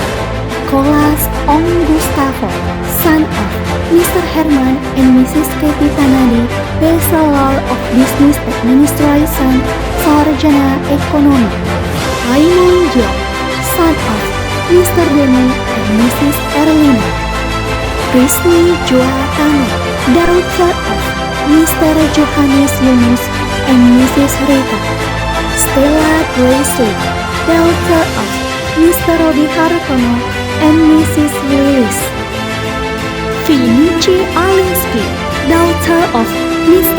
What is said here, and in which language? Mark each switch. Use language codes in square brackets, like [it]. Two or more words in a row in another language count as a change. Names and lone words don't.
[en] Nicholas Ong Gustavo, son of Mr. Herman and Mrs. Katie Tanadi, Bachelor of Business Administration, [id] Sarjana Ekonomi. [en] Raymond Jo, son of Mr. Deni and Mrs. Erlina. Krisni Joatano, daughter of Mr. Johannes Yunus and Mrs. Rita. Stella Gracie, daughter of Mr. Rodi Hartono and Mrs. Willis. Vinici Alinsky, daughter of Mr.